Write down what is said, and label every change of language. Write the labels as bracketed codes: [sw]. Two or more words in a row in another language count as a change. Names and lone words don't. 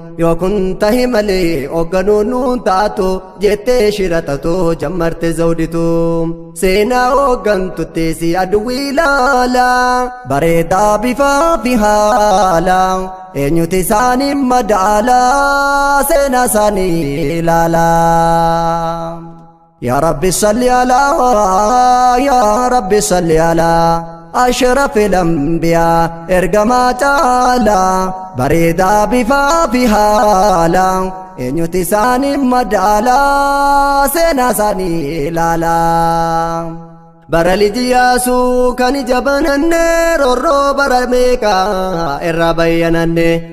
[om] Yoo kun tahe malee hoogganuun nuun taatu, jettee shiratatu jammarte Zawditu. Seenaa hooggantutti si aduwwii ilaala, bareedaa bifaa fi haala. Eenyuti isaanii madaala, seenaa isaanii ilaala. [ar] يا رب صل على، يا رب صل على أشرف الأنبياء، [om] ergamaa caala. Bareedaa bifaa fi haala. Eenyuti isaanii madaala, seenaa isaanii ilaala. Bara liji yaasuu kan ija bananne, rorroo bara meeqa irraa bayyananne.